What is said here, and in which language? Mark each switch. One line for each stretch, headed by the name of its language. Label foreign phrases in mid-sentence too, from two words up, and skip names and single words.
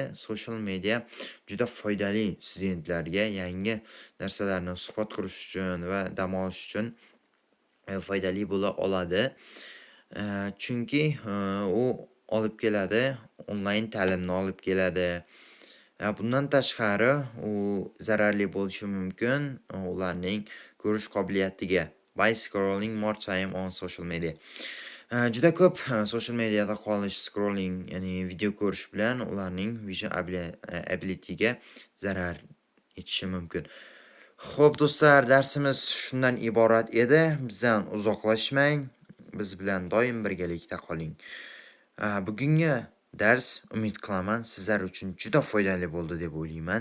English: Social media
Uzbek: juda foydali studentlarga yangi narsalarni suhbat qurish uchun va dam olish uchun foydali bo'la oladi. Chunki u olib keladi, onlayn ta'limni olib keladi. Bundan tashqari u zararli bo'lishi mumkin ularning ko'rish qobiliyatiga.
English: By scrolling more time on social media.
Uzbek: Juda ko'p
English: social mediada
Uzbek: qolish, scrolling, ya'ni video ko'rish bilan ularning
English: vision ability'ga
Uzbek: zarar yetishi mumkin. Xo'p do'stlar, darsimiz shundan iborat edi. Bizdan uzoqlashmang. Biz bilan doim birgalikda qoling. Bugungi dars umid qilaman sizlar uchun juda foydali bo'ldi deb o'ylayman.